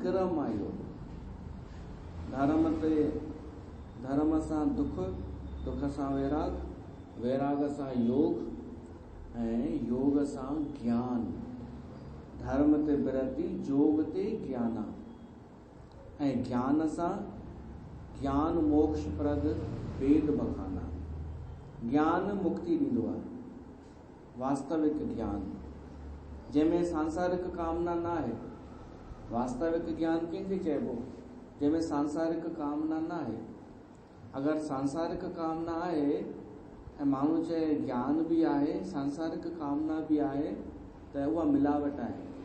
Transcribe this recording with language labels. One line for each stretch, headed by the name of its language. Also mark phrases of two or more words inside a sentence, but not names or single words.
Sindhi: क्रम आहे इहो। धर्म ते, धर्म सां दुख, दुख सां वैराग, वैराग सां योग, ऐं योग सां ज्ञान।
Awadhi: धर्म ते बिरती जोग ते ज्ञान,
Sindhi: ऐं ज्ञान सां
Awadhi: ज्ञान मोक्ष प्रद वेद बखाना।
Sindhi: ज्ञान मुक्ति ॾींदो आहे, वास्तविक ज्ञान जंहिंमें सांसारिक कामना न आहे। वास्तविक ज्ञान कंहिंखे चइबो? जंहिंमें सांसारिक कामना न आहे। अगरि सांसारिक कामना आहे ऐं माण्हू चए ज्ञान बि आहे, सांसारिक कामना बि आहे, त उहा मिलावट आहे।